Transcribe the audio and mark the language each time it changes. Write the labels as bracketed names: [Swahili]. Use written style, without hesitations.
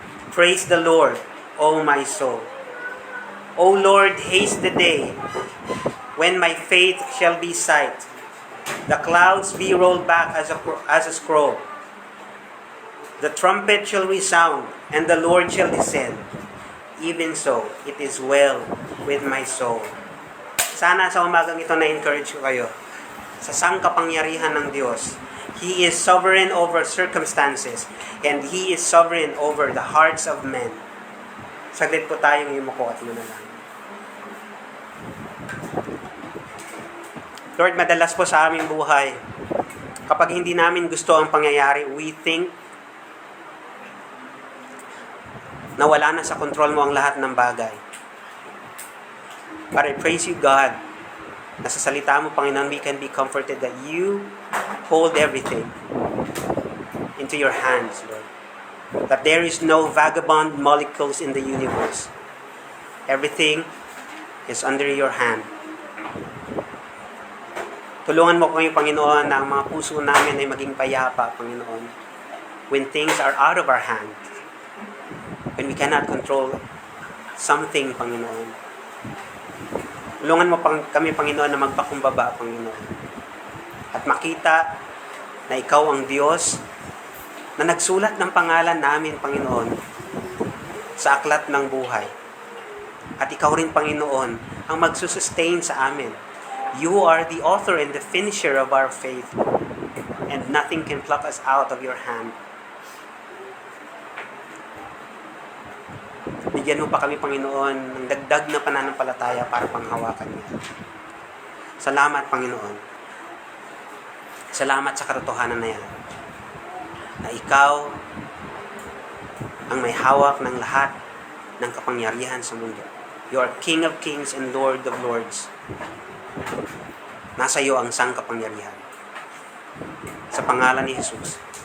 [English] Praise the Lord, O my soul. O Lord, haste the day when my faith shall be sight, the clouds be rolled back as a scroll. The trumpet shall resound, and the Lord shall descend. Even so, it is well with my soul." [Filipino] Sana sa umagang ito na-encourage ko kayo sa sangkapangyarihan ng Diyos. [English] He is sovereign over circumstances, and He is sovereign over the hearts of men. [Filipino] Saglit po tayong yumuko at manalangin. Lord, madalas po sa aming buhay, kapag hindi namin gusto ang pangyayari, [English] we think [Filipino] na wala na sa kontrol mo ang lahat ng bagay. [English] But I praise you, God, [Filipino] na sa salita mo, [English] Panginoon, we can be comforted that you hold everything into your hands, Lord. That there is no vagabond molecules in the universe. Everything is under your hand. [Filipino] Tulungan mo kami, Panginoon, na ang mga puso namin ay maging payapa, Panginoon, [English] when things are out of our hands. when we cannot control something, Panginoon. [Filipino] Tulungan mo kami, Panginoon, na magpakumbaba, Panginoon. At makita na Ikaw ang Diyos na nagsulat ng pangalan namin, Panginoon, sa aklat ng buhay. At Ikaw rin, Panginoon, ang magsusustain sa amin. [English] You are the author and the finisher of our faith, and nothing can pluck us out of your hand. [Filipino] Bigyan mo pa kami, Panginoon, ng dagdag na pananampalataya para panghawakan niya. Salamat, Panginoon. Salamat sa katotohanan na yan, na Ikaw ang may hawak ng lahat ng kapangyarihan sa mundo. [English] You are King of Kings and Lord of Lords. [Filipino] Nasa iyo ang sangkapangyarihan. Sa pangalan ni Jesus.